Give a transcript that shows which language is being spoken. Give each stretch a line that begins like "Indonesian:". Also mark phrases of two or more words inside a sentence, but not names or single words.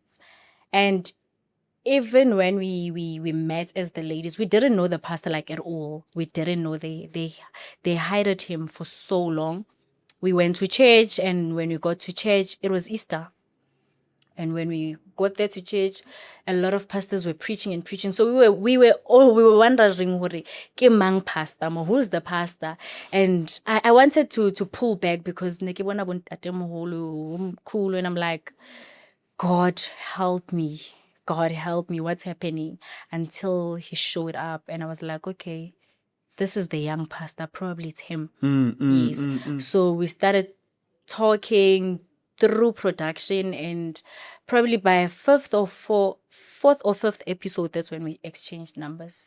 English: And even when we met as the ladies, we didn't know the pastor like at all. We didn't know they hired him for so long. We went to church, and when we got to church, it was Easter. And when we got there to church, a lot of pastors were preaching and preaching. So we were wondering,
Southern Sotho: "Hore, ke mang pastor?
English: Who's the pastor?" And I wanted to pull back because
Southern Sotho: ne ke bona bo ntate moholo,
English: cool, and I'm like, God help me. God help me. What's happening? Until he showed up, and I was like, okay, this is the young pastor. Probably it's him. Yes. So we started talking through production, and probably by fourth or fifth episode, that's when we exchanged numbers.